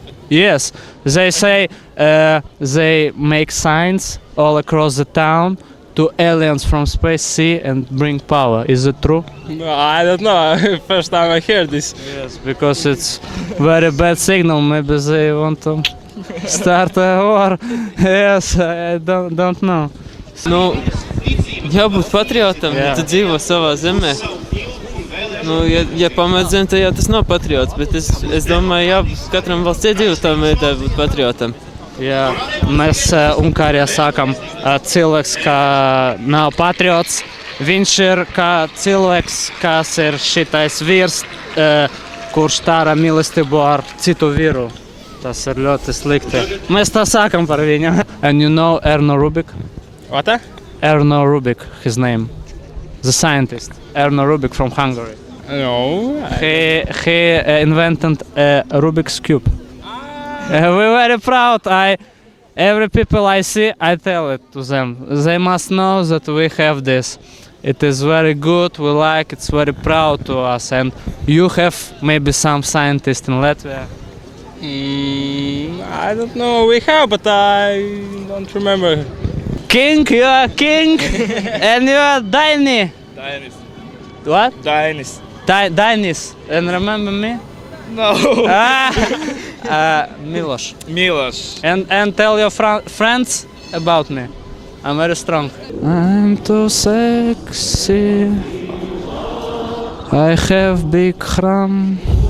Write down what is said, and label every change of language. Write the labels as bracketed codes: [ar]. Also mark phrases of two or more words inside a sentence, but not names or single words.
[en] Yes, they say they make signs all across the town to aliens from space see and bring power. Is it true? No, I don't know. First time I heard this. Yes, because it's very bad signal. Maybe they want to start a war. Yes, I don't know. [lv] Nu, jābūt patriotam, Jā. ja tu dzīvo savā zemē. Nu, ja pamet zem, tad jau tas nav patriots, bet es domāju, jā, katram valsts iedzīvotājam vajadzētu būt patriotam. Jā, mēs Ungārijā sākam cilvēks, kā nav patriots. Viņš ir kā cilvēks, kas ir šitais vīrs, kurš tāra mīlestību ar citu vīru. Tas ir ļoti slikti. Mēs tā sākam par viņu. [en] And you know Erno Rubik? What? Erno Rubik, his name. The scientist. Erno Rubik from Hungary. No. He invented a Rubik's Cube. We're very proud. Every people I see, I tell it to them. They must know that we have this. It is very good. We like. It's very proud to us. And you have maybe some scientist in Latvia. I don't know. We have, but I don't remember. King, you are king, and you are Daini. Dainis. What? Dainis. Dainis. And remember me? No. Miloš. Miloš. And tell your friends about me. I'm very strong. I'm too sexy. I have big ham.